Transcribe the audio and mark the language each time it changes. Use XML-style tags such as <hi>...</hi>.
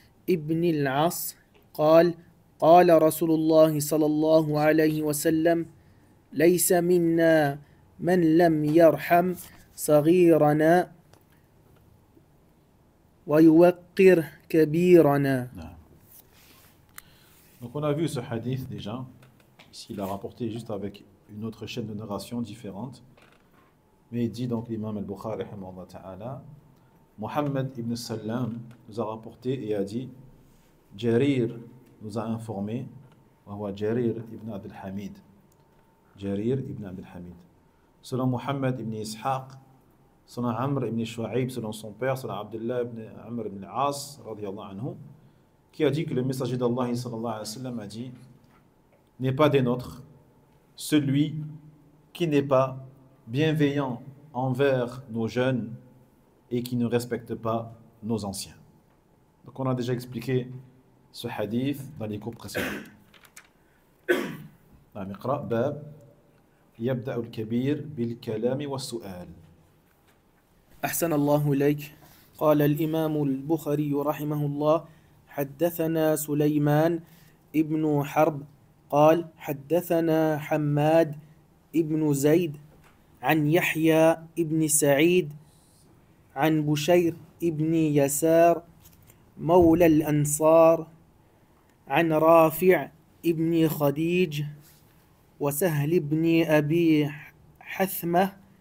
<ar>ابن العاص قال: قال رسول الله صلى الله عليه وسلم: ليس منا من لم يرحم صغيرنا ويوقر كبيرنا.</ar> <fr>Donc on a vu ce hadith déjà Ici, il a rapporté juste avec une autre chaîne de narration différente. Mais il dit donc l'imam al-Bukhari, rahimahullah ta'ala, Mohammed ibn Sallam nous a rapporté et a dit, Jarir nous a informé, Jarir ibn Abdul Hamid. Jarir ibn Abdul Hamid. Selon Mohammed ibn Ishaq, selon Amr ibn Shu'aib, selon son père, selon Abdullah ibn Amr ibn al-As, radiyallahu anhu, qui a dit que le messager d'Allah sallallahu alayhi wa sallam a dit, n'est pas des nôtres celui qui n'est pas bienveillant envers nos jeunes et qui ne respecte pas nos anciens. Donc on a déjà expliqué ce hadith dans les cours précédents.</fr> <ar>اقرأ باب يبدأ الكبير بالكلام والسؤال. أحسن الله إليك. قال الإمام البخاري رحمه الله حدثنا سليمان ابن حرب قال حدثنا حماد ابن زيد عن يحيى ابن سعيد عن بشير ابن يسار مولى الأنصار عن رافع ابن خديج وسهل بن أبي حثمة</ar>